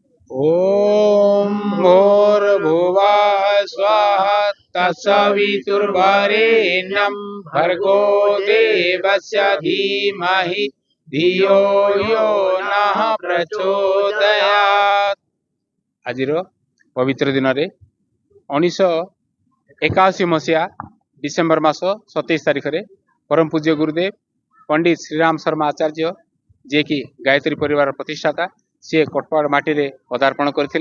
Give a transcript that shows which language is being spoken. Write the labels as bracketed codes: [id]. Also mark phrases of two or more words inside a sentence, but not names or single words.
[sa] ॐ भूर्भुवः स्वः तत्सवितुर्वरेण्यं भर्गो देवस्य धीमहि धियो यो नः प्रचोदयात्। [or] ଆଜିର ପବିତ୍ର ଦିନରେ 1981 ମସିହା ଡିସେମ୍ବର ମାସ 27 ତାରିଖରେ ପରମ ପୂଜ୍ୟ ଗୁରୁଦେବ ପଣ୍ଡିତ ଶ୍ରୀରାମ ଶର୍ମା ଆଚାର୍ଯ୍ୟ ଯିଏକି ଗାୟତ୍ରୀ ପରିବାର ପ୍ରତିଷ୍ଠାତା ସିଏ କଟପାଡ଼ ମାଟିରେ ପଦାର୍ପଣ କରିଥିଲେ।